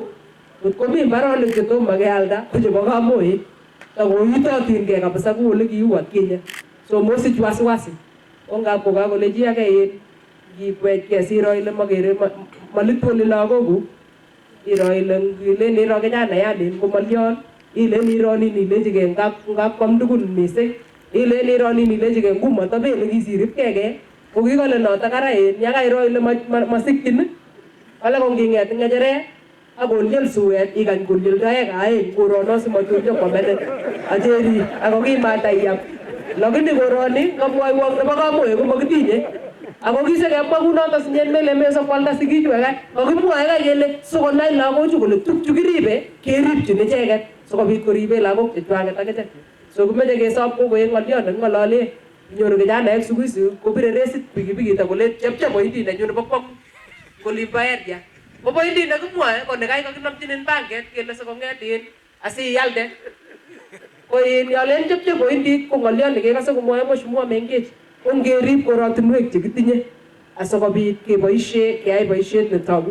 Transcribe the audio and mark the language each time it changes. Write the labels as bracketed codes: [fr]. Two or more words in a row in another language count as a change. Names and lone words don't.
[kln] Ngot komi mbaronik chetomo kealda ko chebo Kamoi. Takoitotin kabisa kou ole kiu atkinye. So mosich wasiwasi. Ongap kokakole chi age in ngibwechkei siro ile makere malitwoli lagokuk. Iro ile ngilen iro kijanayanin ko malyon. Ilen iro nini ilechigei ngap kwam tugun mising. Ilen iro nini ilechigei ngumatabele kisiripkei. Ko kikole notok ara yakairo ile masikyin. Kale ko nginget ngecheret akonyel suet ikany konyil toek aeng korono simatutyo kwamenet acheri ako kimatayam. Lakini koroni kamwoiwok nebo Kamoi ko makitinye. Ako kisekemwa kunoto sinyen mele meso kwalda sikichwek kai. Kakimwoe kai kele sikonai lagochu kole tukchu kiribe keripchin icheket sikobit koribe lagok chechwaket akichek. So kimeche kesob kokoek ng'olyon neking'ololen. Inyoru kijanaek [sw] siku hizi [kln] kopire resit pikipikit akole chepche pointit nenyu nebo kwang'ut kolin bo area. Ko pointit nekimwoe ko nekai kakinamchinin banket kele sikong'etin asiialde. Ko yolen chepche pointit ko ng'olyon nekekase komwoe mheshimiwa Mengech. Ko ngerib korotinwek chekitinye asikobit keyai boisiet netogu.